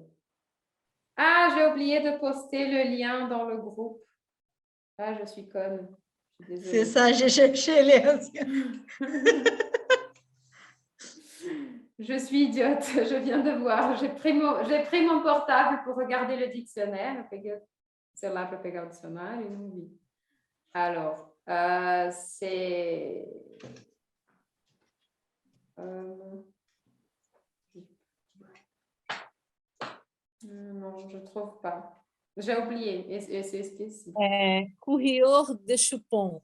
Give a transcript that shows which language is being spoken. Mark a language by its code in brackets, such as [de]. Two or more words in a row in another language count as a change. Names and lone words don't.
[fr] Ah, j'ai oublié de poster le lien dans le groupe. Ah, je suis conne. Je suis désolée. C'est ça, j'ai cherché les anciens. Je suis idiote, je viens de voir. J'ai pris mon portable pour regarder le dictionnaire. C'est là pour [pt] pegar o dicionário e não vi. [fr] Alors, c'est... non, je ne trouve pas. J'ai oublié, et c'est spécifique. Coureur de chupon.